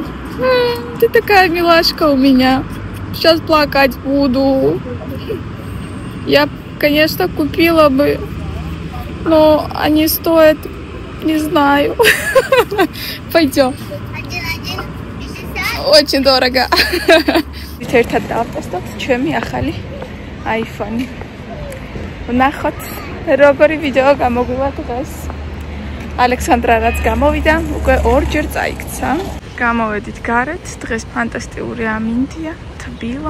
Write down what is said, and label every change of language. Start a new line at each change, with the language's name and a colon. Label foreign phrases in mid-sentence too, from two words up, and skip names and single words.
Russian: Ты такая милашка у меня. Сейчас плакать буду. Я, конечно, купила бы, но они стоят, не знаю. Пойдем. Очень дорого.
Georgian: Ერთად დავტესტოთ ჩემი ახალი iPhone. ვნახოთ როგორი ვიდეო გამოგვივა დღეს. ალექსანდრა რაც გამოვიდა, უკვე ორჯერ წაიქცა. გამოვედით გარეთ, დღეს ფანტასტიკური ამინდია, თბილა.